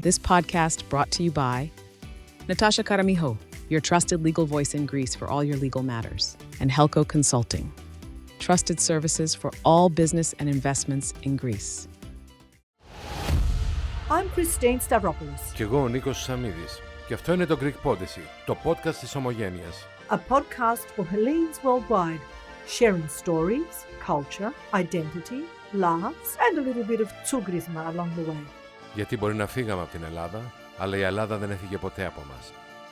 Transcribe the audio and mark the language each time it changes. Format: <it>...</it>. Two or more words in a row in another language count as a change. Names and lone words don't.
<en>This podcast brought to you by Natasha Karamichou, your trusted legal voice in Greece for all your legal matters, and Helco Consulting, trusted services for all business and investments in Greece. I'm Christine Stavropoulos,</en> <el>Και εγώ ο Νίκος Σαμίδης. Και αυτό είναι το Greek Podyssey, το podcast της Ομογένειας.</el> <en>a podcast for Hellenes worldwide, sharing stories, culture, identity, laughs, and a little bit of tsugrisma along the way.</en> <el>Γιατί μπορεί να φύγαμε από την Ελλάδα, αλλά η Ελλάδα δεν έφυγε ποτέ από μας.</el>